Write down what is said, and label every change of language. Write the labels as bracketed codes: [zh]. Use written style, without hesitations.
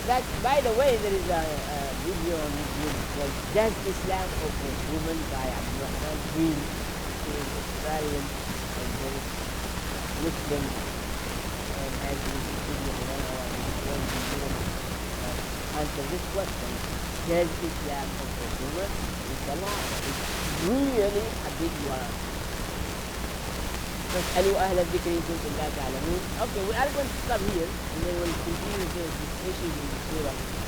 [en] That, by the way, there is a video on YouTube called Does Islam Oppose Women by Abdurrahman Green. He is Australian and very Muslim. And as we see in 1 hour, he's going to answer this question. Does Islam oppose women? It's a lie. It's really a big lie. [ar] فاسألوا أهل الذكر إن كنتم لا تعلمون. [en] Okay, we are going to stop here and then we'll continue this issue in the Surah.